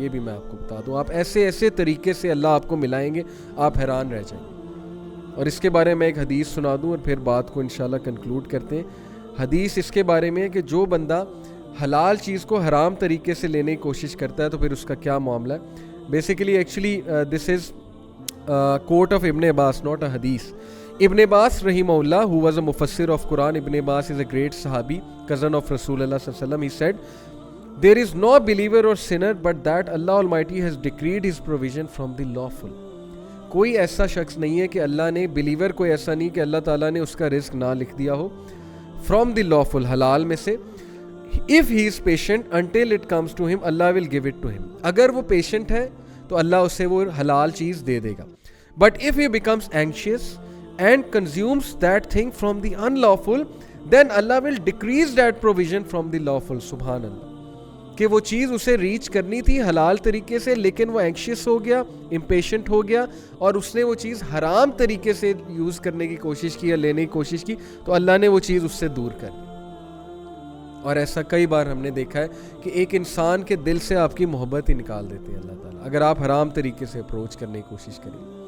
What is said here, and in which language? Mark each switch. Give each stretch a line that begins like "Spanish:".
Urdu: یہ بھی میں آپ کو بتا دوں, آپ ایسے طریقے سے اللہ آپ کو ملائیں گے, آپ حیران رہ جائیں گے. اور اس کے بارے میں ایک حدیث سنا دوں اور پھر بات کو انشاءاللہ کنکلوڈ کرتے ہیں. حدیث اس کے بارے میں ہے کہ جو بندہ حلال چیز کو حرام طریقے سے لینے کی کوشش کرتا ہے تو پھر اس کا کیا معاملہ ہے.
English: Basically actually this is quote of Ibn Abbas, not a hadith. Ibn Abbas rahimahullah, who was a mufassir of Quran, Ibn Abbas is a great sahabi, cousin of Rasulullah sallallahu alaihi wasallam. He said, there is no believer or sinner but that Allah Almighty has decreed his provision from the lawful.
Urdu: کوئی ایسا شخص نہیں ہے کہ اللہ نے, believer کوئی ایسا نہیں کہ اللہ تعالیٰ نے اس کا رزق نہ لکھ دیا ہو,
English: from the lawful,
Urdu: حلال میں سے.
English: if he is patient until it comes to him, Allah will give it to him.
Urdu: اگر وہ پیشنٹ ہے تو اللہ اسے وہ حلال چیز دے دے گا.
English: But if he becomes anxious and consumes that thing from the unlawful, then Allah will decrease that provision from the lawful.
Urdu: سبحان اللہ, کہ وہ چیز اسے ریچ کرنی تھی حلال طریقے سے, لیکن وہ اینکشیس ہو گیا, امپیشنٹ ہو گیا, اور اس نے وہ چیز حرام طریقے سے یوز کرنے کی کوشش کی یا لینے کی کوشش کی, تو اللہ نے وہ چیز اس سے دور کر دی. اور ایسا کئی بار ہم نے دیکھا ہے کہ ایک انسان کے دل سے آپ کی محبت ہی نکال دیتے ہیں اللہ تعالیٰ, اگر آپ حرام طریقے سے اپروچ کرنے کی کوشش کریں.